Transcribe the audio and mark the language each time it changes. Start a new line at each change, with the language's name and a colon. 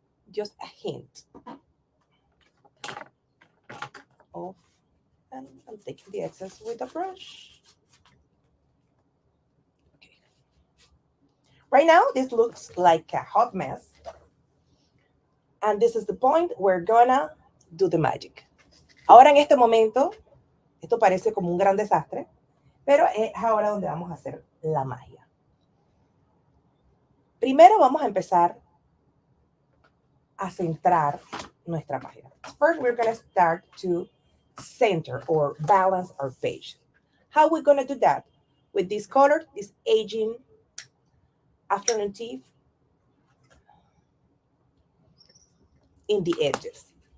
English: Just a hint of, and I'm taking the excess with a brush. Okay. Right now, this looks like a hot mess. And this is the point we're gonna do the magic.
Spanish: Ahora en este momento, esto parece como un gran desastre, pero es ahora donde vamos a hacer la magia. Primero vamos a empezar a centrar nuestra página.
English: First, we're going to start to center or balance our page. How are we going to do that? With this color, this aging afternoon tea in the edges.